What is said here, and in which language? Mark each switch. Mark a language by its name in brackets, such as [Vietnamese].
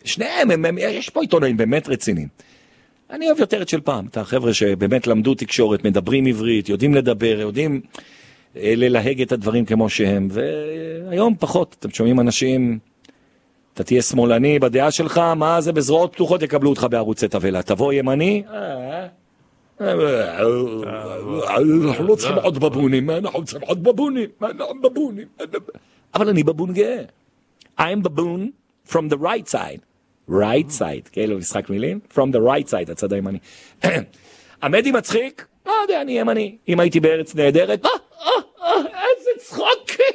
[Hebrew] שניהם, יש פה עיתונאים באמת רציניים. אני אוהב יותר את של פעם, את החבר'ה שבאמת למדו תקשורת, מדברים עברית, יודעים לדבר, יודעים ללהג את הדברים כמו שהם, והיום פחות, אתם שומעים אנשים, אתה תהיה שמאלני בדעה שלך, מה זה בזרועות פתוחות יקבלו אותך בערוצי תבלה, תבוא ימני, אנחנו לא צריכים עוד בבונים, אנחנו צריכים עוד בבונים, אנחנו בבונים, אבל אני בבון גאה. [English] I'm baboon from the right side. Right side, [Hebrew] כאילו משחק מילים, [English] from the right side, [Hebrew] הצד הימני. עמדי מצחיק, לא יודע, אני ימני, אם הייתי בארץ נהדרת, איזה צחוק.